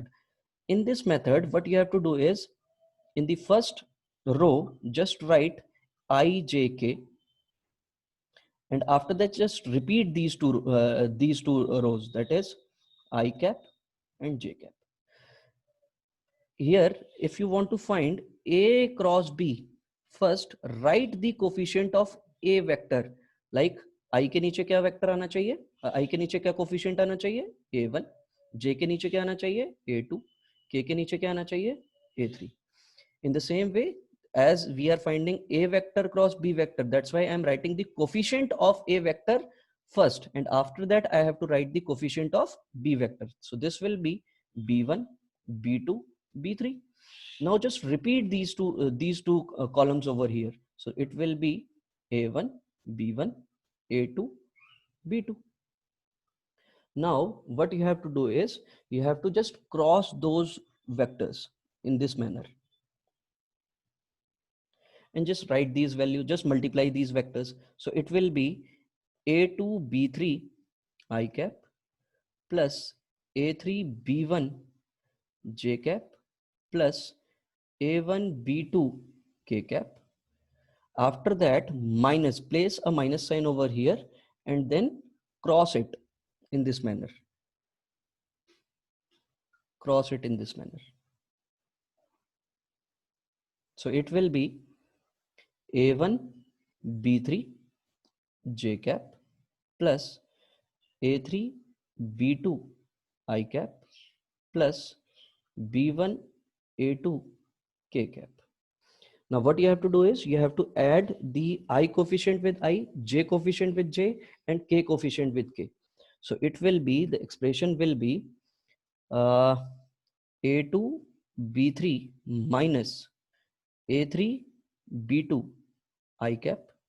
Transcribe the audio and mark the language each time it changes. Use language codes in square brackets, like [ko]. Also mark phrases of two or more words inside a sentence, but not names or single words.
[en] In this method, what you have to do is, in the first row, just write ijk, and after that just repeat these two rows, that is I cap and j cap. Here, if you want to find a cross b, first write the coefficient of a vector. [hi] Like I के नीचे क्या वेक्टर आना चाहिए, I के नीचे क्या कोफिशिएंट आना चाहिए, a1, j के नीचे क्या आना चाहिए, a2, k के नीचे क्या आना चाहिए, a3. [en] In the same way, as we are finding a vector cross b vector, that's why I'm writing the coefficient of a vector first, and after that I have to write the coefficient of b vector. So this will be b1, b2, b3. Now just repeat these two columns over here. So it will be a1, b1, a2, b2. Now what you have to do is you have to just cross those vectors in this manner and just write these values, just multiply these vectors. So it will be a2 b3 I cap plus a3 b1 j cap plus a1 b2 k cap. After that, minus, place a minus sign over here and then cross it in this manner. Cross it in this manner. So it will be a1 b3 j cap plus a3 b2 I cap plus b1 a2 k cap. Now what you have to do is you have to add the I coefficient with I, j coefficient with j, and k coefficient with k. So it will be, the expression will be a2 b3 minus a3 b2 I cap